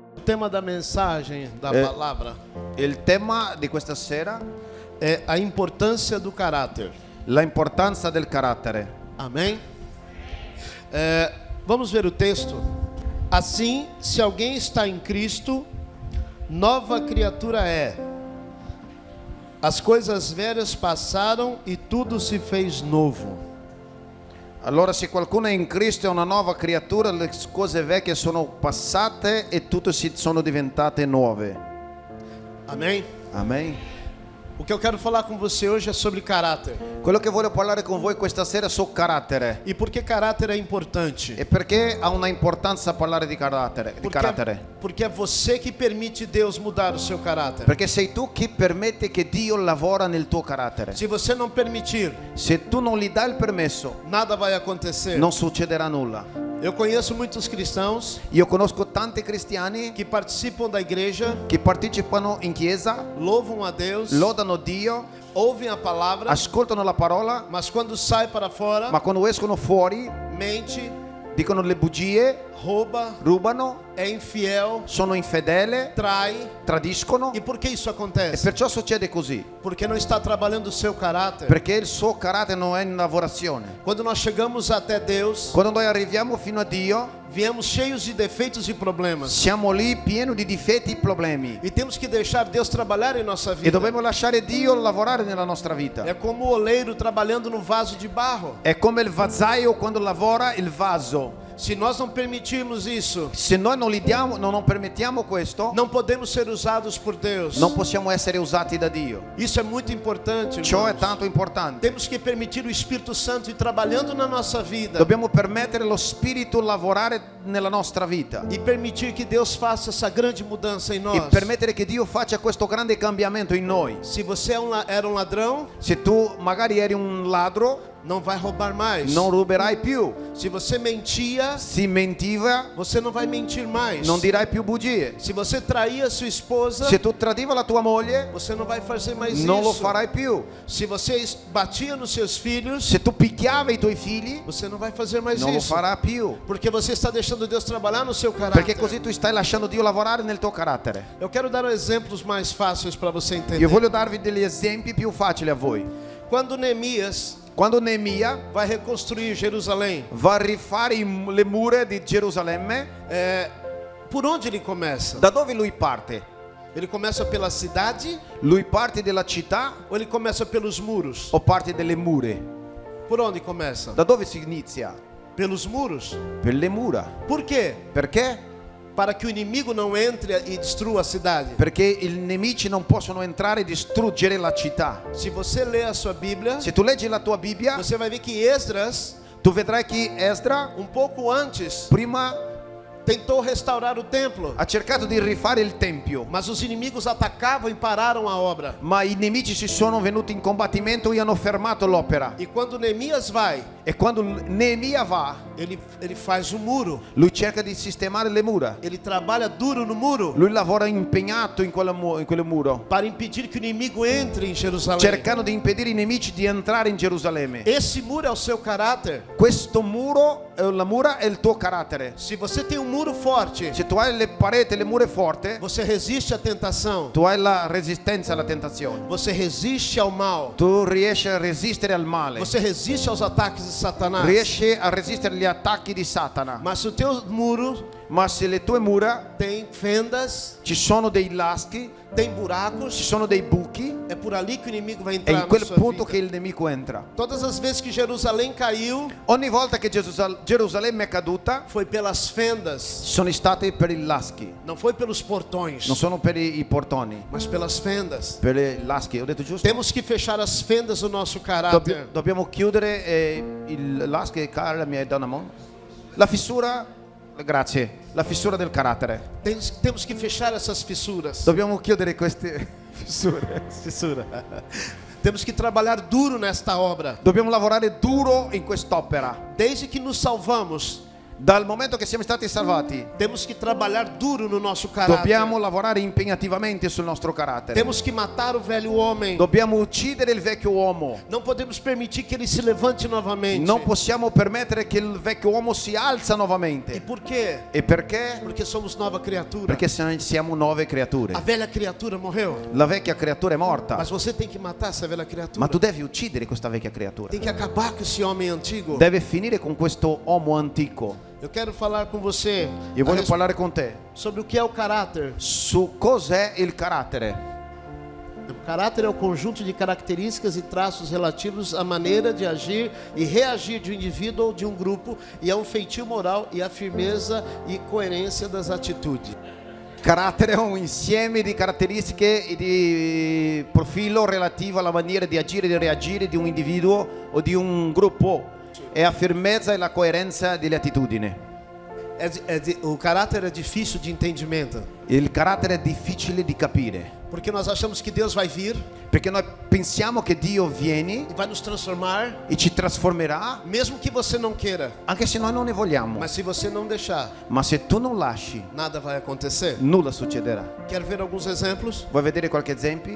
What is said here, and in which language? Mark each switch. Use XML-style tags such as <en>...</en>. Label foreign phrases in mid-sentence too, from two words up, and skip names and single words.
<pt>tema da mensagem, da palavra,</pt> <it>Il tema di questa sera</it> <pt>é a importância do caráter.</pt> <it>la importanza del carattere.</it> <pt>Amém? Vamos ver o texto. Assim, se alguém está em Cristo, nova criatura é. As coisas velhas passaram e tudo se fez novo.</pt> <it>Allora, se qualcuno è in Cristo è una nuova creatura, le cose vecchie sono passate e tutte sono diventate nuove.</it> <pt>Amém?</pt> <it>Amen.</it> <pt>O que eu quero falar com você hoje é sobre caráter.</pt> <it>Quello che voglio parlare con voi questa sera è su carattere.</it> <pt>E por que caráter é importante?</pt> <it>E perché ha una importanza parlare di carattere?</it> <pt>Porque é você que permite Deus mudar o seu caráter.</pt> <it>Perché sei tu che permette che Dio lavora nel tuo carattere.</it> <pt>Se você não permitir,</pt> <it>Se tu non gli dai il permesso,</it> <pt>nada vai acontecer.</pt> <it>non succederà nulla.</it> <pt>Eu conheço muitos cristãos</pt> <it>Io conosco tanti cristiani</it> <pt>que participam da igreja,</pt> <it>che partecipano in chiesa,</it> <pt>louvam a Deus,</pt> <it>lodano Dio,</it> <pt>ouvem a palavra,</pt> <it>ascoltano la parola,</it> <pt>mas quando sai para fora,</pt> <it>ma quando escono fuori</it> <pt>mente,</pt> <it>dicono le bugie,</it> <pt>rouba,</pt> <it>rubano,</it> <pt>é infiel,</pt> <it>sono infedele,</it> <pt>trai.</pt> <it>tradiscono.</it> <pt>E por que isso</pt> <it>E</it> <pt>acontece?</pt> <it>perciò succede così,</it> <pt>Porque não está trabalhando o seu caráter.</pt> <it>perché il suo carattere non è in lavorazione.</it> <pt>Quando nós chegamos até Deus,</pt> <it>Quando noi arriviamo fino a Dio,</it> <pt>viemos cheios de defeitos e problemas.</pt> <it>siamo lì pieni di difetti e problemi</it> <pt>E temos que deixar Deus trabalhar em nossa</pt> <it>e</it> <pt>vida.</pt> <it>dobbiamo lasciare Dio lavorare nella nostra vita.</it> <pt>É como o oleiro trabalhando no vaso de barro.</pt> <it>È come il vasaio quando lavora il vaso.</it> <pt>Se nós não permitirmos isso,</pt> <it>Se noi non gli diamo, non permettiamo questo,</it> <pt>não podemos ser usados por Deus.</pt> <it>non possiamo essere usati da Dio.</it> <pt>Isso é muito importante,</pt> <it>Ciò è</it> <pt>irmãos.</pt> <it>tanto importante.</it> <pt>Temos que permitir o Espírito Santo ir trabalhando na nossa vida</pt> <it>Dobbiamo permettere lo Spirito lavorare nella nostra vita</it> <pt>e permitir que Deus faça essa grande mudança em</pt> <it>e</it> <pt>nós.</pt> <it>permettere che Dio faccia questo grande cambiamento in noi.</it> <pt>Se você era um ladrão,</pt> <it>Se tu magari eri un ladro,</it> <pt>não vai roubar mais.</pt> <it>non ruberai più.</it> <pt>Se você mentia,</pt> <it>Si mentiva,</it> <pt>você não vai mentir mais.</pt> <it>non dirai più bugie.</it> <pt>Se você traía sua esposa,</pt> <it>Se tu tradiva la tua moglie,</it> <pt>você não vai fazer mais</pt> <it>non lo</it> <pt>isso.</pt> <it>farai più.</it> <pt>Se você batia nos seus filhos,</pt> <it>Se tu picchiavi i tuoi figli,</it> <pt>você não vai fazer mais</pt> <it>non lo</it> <pt>isso.</pt> <it>farà più.</it> <pt>Porque você está deixando Deus trabalhar no seu caráter.</pt> <it>Perché così tu stai lasciando Dio lavorare nel tuo carattere.</it> <pt>Eu quero dar exemplos mais fáceis para você entender.</pt> <it>Io voglio darvi degli esempi più facili a voi.</it> <pt>Quando Neemias</pt> <it>Quando Neemia</it> <pt>vai reconstruir Jerusalém,</pt> <it>va a rifare le mura di Gerusalemme,</it> <pt>por onde ele começa?</pt> <it>da dove lui parte?</it> <pt>Ele começa pela cidade</pt> <it>Lui parte dalla città</it> <pt>ou ele começa pelos muros?</pt> <it>o parte delle mura?</it> <pt>Por onde começa?</pt> <it>Da dove si inizia?</it> <pt>Pelos muros.</pt> <it>Per le mura.</it> <pt>Por quê?</pt> <it>Perché?</it> <pt>Para que o inimigo não entre e destrua a cidade.</pt> <it>Perché i nemici non possono entrare e distruggere la città.</it> <pt>Se você ler a sua Bíblia,</pt> <it>Se tu leggi la tua Bibbia,</it> <pt>você vai ver que Esdras,</pt> <it>tu vedrai che Esdra</it> <pt>um pouco antes,</pt> <it>prima</it> <pt>tentou restaurar o templo,</pt> <it>ha cercato di rifare il tempio,</it> <pt>mas os inimigos atacavam e pararam a obra.</pt> <it>ma i nemici si sono venuti in combattimento e hanno fermato l'opera.</it> <pt>E quando Neemias vai,</pt> <it>E quando Neemia va,</it> <pt>ele faz um muro.</pt> <it>lui cerca di sistemare le mura.</it> <pt>Ele trabalha duro no muro</pt> <it>Lui lavora impegnato in quel muro,</it> <pt>para impedir que o inimigo entre em Jerusalém.</pt> <it>cercando di impedire ai nemici di entrare in Gerusalemme.</it> <pt>Esse muro é o seu caráter.</pt> <it>Questo muro, la mura è il tuo carattere.</it> <pt>Se você tem um muro forte,</pt> <it>Se tu hai le pareti, le mura forti,</it> <pt>você resiste à tentação.</pt> <it>tu hai la resistenza alla tentazione.</it> <pt>Você resiste ao mal.</pt> <it>Tu riesci a resistere al male.</it> <pt>Você resiste aos ataques de Satanás.</pt> <it>Riesci a resistere agli attacchi di Satana.</it> <pt>Mas se o teu muro</pt> <it>Ma se le tue mura</it> <pt>tem fendas,</pt> <it>ci sono dei laschi,</it> <pt>tem</pt> <it>ci</it> <pt>buracos,</pt> <it>sono dei buchi,</it> <pt>é por ali que o inimigo vai</pt> <it>è</it> <pt>entrar</pt> <it>in</it> <pt>na</pt> <it>quel</it> <pt>sua</pt> <it>punto</it> <pt>vida.</pt> <it>che il nemico entra.</it> <pt>Todas as vezes que Jerusalém caiu,</pt> <it>Ogni volta che Gerusalemme è caduta,</it> <pt>foi pelas fendas,</pt> <it>sono state per i laschi,</it> <pt>não foi pelos portões,</pt> <it>non sono per i portoni,</it> <pt>mas pelas fendas.</pt> <it>per i laschi, ho detto giusto?</it> <pt>Temos que fechar as fendas do nosso caráter.</pt> <it>Dobbiamo chiudere il laschi, Carla mi hai dato una mano? La fissura, grazie, la fissura del carattere.</it> <pt>Temos que fechar essas fissuras.</pt> <it>Dobbiamo chiudere queste fissure.</it> <pt>Temos que trabalhar duro nesta obra.</pt> <it>Dobbiamo lavorare duro in quest'opera.</it> <pt>Desde que nos salvamos,</pt> <it>Dal momento che siamo stati salvati,</it> <pt>temos que trabalhar duro no nosso caráter.</pt> <it>dobbiamo lavorare impegnativamente sul nostro carattere.</it> <pt>Temos que matar o velho homem.</pt> <it>Dobbiamo uccidere il vecchio uomo.</it> <pt>Não podemos permitir que ele se levante novamente.</pt> <it>Non possiamo permettere che il vecchio uomo si alza</it> <pt>E</pt> <it>nuovamente.</it> <pt>por quê?</pt> <it>E perché?</it> <pt>Porque somos nova criatura.</pt> <it>Perché siamo nuove</it> <pt>A</pt> <it>creature.</it> <pt>velha criatura morreu.</pt> <it>La vecchia creatura è morta,</it> <pt>Mas você tem que matar essa velha criatura.</pt> <it>ma tu devi uccidere questa vecchia creatura.</it> <pt>Tem que acabar com esse homem antigo.</pt> <it>Deve finire con questo uomo antico.</it> <pt>Eu quero falar com você</pt> <it>Io voglio parlare con te</it> <pt>sobre o que é o caráter.</pt> <it>su cos'è il carattere.</it> <pt>O caráter é o conjunto de características e traços relativos à maneira de agir e reagir de um indivíduo ou de um grupo, e a um feitio moral e à firmeza e coerência das atitudes.</pt> <it>Carattere è un insieme di caratteristiche e di profilo relativo alla maniera di agire e di reagire di un individuo o di un gruppo, e a firmezza e la coerenza delle attitudini.</it> <pt>O caráter é difícil de entendimento,</pt> <it>Il carattere è difficile di capire,</it> <pt>porque nós achamos que Deus vai vir</pt> <it>perché noi pensiamo che Dio viene</it> <pt>e vai nos transformar,</pt> <it>e ci trasformerà,</it> <pt>mesmo que você não queira.</pt> <it>anche se noi non ne vogliamo.</it> <pt>Mas se você não deixar,</pt> <it>Ma se tu non lasci,</it> <pt>nada vai acontecer.</pt> <it>nulla succederà.</it> <pt>Quer ver alguns exemplos?</pt> <it>Vuoi vedere qualche esempio?</it>